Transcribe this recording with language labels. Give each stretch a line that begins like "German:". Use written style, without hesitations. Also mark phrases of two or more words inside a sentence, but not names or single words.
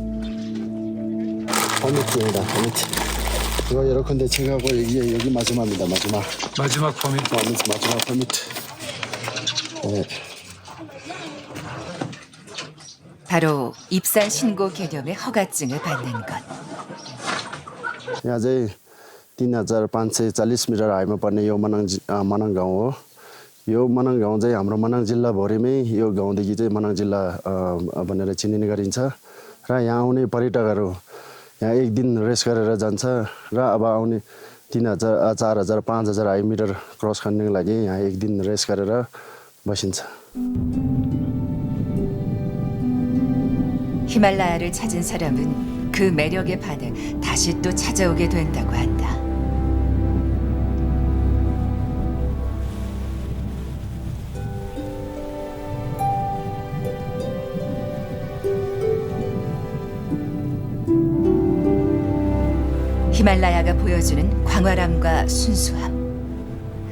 Korean: 버밋입니다. 버밋. 이거 여러 군데 체크하고 여기 마지막입니다. 마지막 범위. 마지막 버밋. 네. 바로 입산 신고 개념의 허가증을 받는 것.
Nepali: यहाँ चाहिँ 3,540 मिटर हाइटमा पर्ने यो मनाङ गाउँ हो। यो मनाङ गाउँ चाहिँ हाम्रो मनाङ जिल्लाभरिमै यो गाउँदेखि चाहिँ मनाङ जिल्ला भनेर चिनिने गरिन्छ र यहाँ आउने पर्यटकहरू यहाँ एक दिन रेस्ट गरेर जान्छ र अब आउने 3,000, 4,000, 5,000 हाई मिटर क्रस गर्नको लागि यहाँ एक दिन रेस्ट गरेर बसिन्छ।
Korean: 히말라야를 찾은 사람은 그 매력에 반해 다시 또 찾아오게 된다고 한다. 히말라야가 보여주는 광활함과 순수함.